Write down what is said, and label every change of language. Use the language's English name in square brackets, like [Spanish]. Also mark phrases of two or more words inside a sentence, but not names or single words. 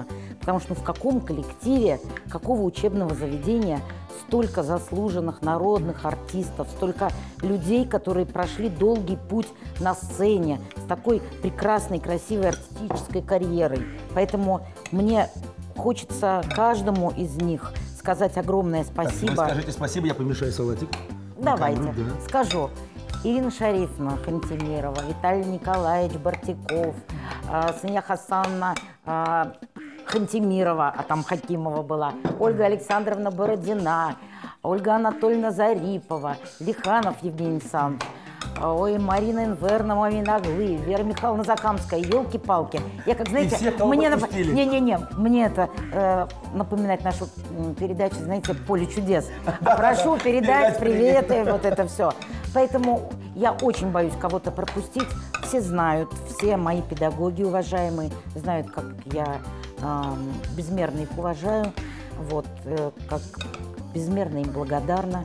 [Russian] Потому что в каком коллективе, какого учебного заведения столько заслуженных народных артистов, столько людей, которые прошли долгий путь на сцене с такой прекрасной, красивой артистической карьерой. Поэтому мне хочется каждому из них сказать огромное спасибо. Так, вы скажите спасибо, я помешаю салатик. Давайте, Да. скажу. Ирина Шарифовна Хантимирова, Виталий Николаевич Бартяков, Сания Хасановна Хантимирова, а там Хакимова была, Ольга Александровна Бородина, Ольга Анатольевна Зарипова, Лиханов Евгений Александрович, Марина Инвернова Миноглы, Вера Михайловна Закамская, елки-палки. Я, как знаете, мне это напоминает нашу передачу, знаете, «Поле чудес». Прошу передать приветы, вот это все. Поэтому я очень боюсь кого-то пропустить. Все знают, все мои педагоги уважаемые знают, как я безмерно их уважаю, вот, как безмерно им благодарна.